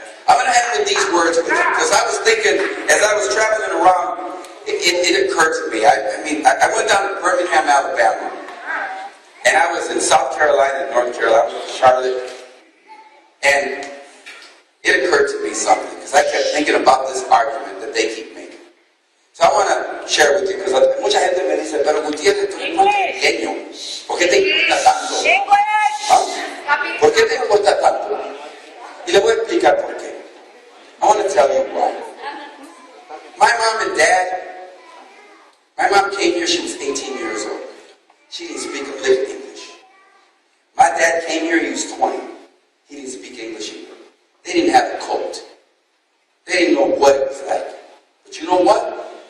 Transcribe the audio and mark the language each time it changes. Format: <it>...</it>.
<en>I'm going to end with these words because I was thinking, as I was traveling around, it occurred to me. I went down to Birmingham, Alabama, and I was in South Carolina and North Carolina, Charlotte, And it occurred to me something, because I kept thinking about this argument that they keep making. So I want to share with you, because</en> <es>mucha gente me dice, pero Gutierrez, tú eres muy pequeño. ¿Por qué te importa tanto? ¿Ah? ¿Por qué te importa tanto? Y le voy a explicar por qué.</es> <en>I want to tell you why. My mom and dad, my mom came here, she was 18 years old. She didn't speak a lick of English. My dad came here, he was 20. He didn't speak English either. They didn't have a coat. They didn't know what it was like. But you know what?</en>